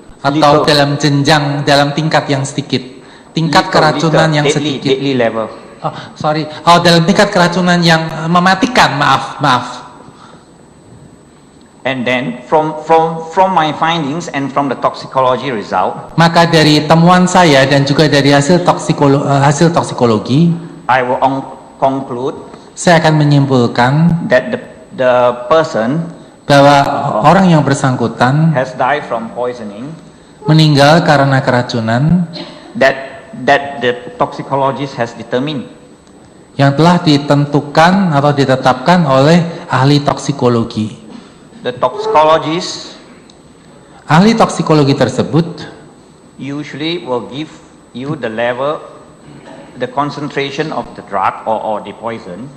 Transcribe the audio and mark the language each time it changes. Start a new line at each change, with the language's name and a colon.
Indonesian: atau dalam tingkat yang sedikit, tingkat keracunan yang sedikit.
English: Deadly level.
Indonesian: Dalam tingkat keracunan yang mematikan, maaf.
English: And then from my findings and from the toxicology result,
Indonesian: Maka dari temuan saya dan juga dari hasil toksikologi,
English: I will conclude
Indonesian: saya akan menyimpulkan
English: that the person
Indonesian: bahwa orang yang bersangkutan
English: has died from poisoning,
Indonesian: meninggal karena keracunan
English: that the toxicologist has determined.
Indonesian: yang telah ditentukan atau ditetapkan oleh ahli toksikologi.
English: The toxicologist
Indonesian: Ahli toksikologi tersebut
English: usually will give you the level, the concentration of the drug or the poison,